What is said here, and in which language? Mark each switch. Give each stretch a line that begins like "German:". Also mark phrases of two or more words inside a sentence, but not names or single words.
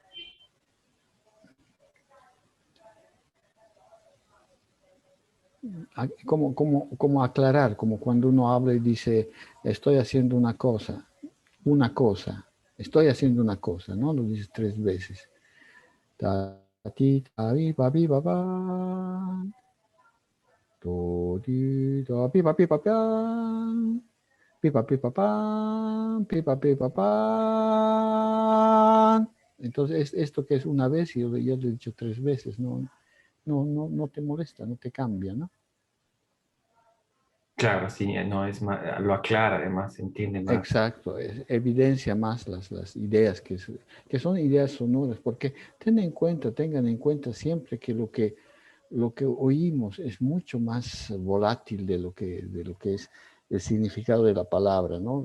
Spanish: Como aclarar, como cuando uno habla y dice, estoy haciendo una cosa, estoy haciendo una cosa, ¿no? Lo dices 3 veces. Ta, ti, ta, bi, pa, bi, pa, pa. To, ti, ta, pi, pa, pan. Pipa, pipa, pan, pipa, pipa, pan. Entonces, esto que es una vez, yo lo he dicho 3 veces, no te molesta, no te cambia, ¿no? Claro, sí, no es más, lo aclara, además, se entiende más. Exacto, evidencia más las ideas que son ideas sonoras, porque tengan en cuenta siempre que lo que oímos es mucho más volátil de lo que es el significado de la palabra, ¿no?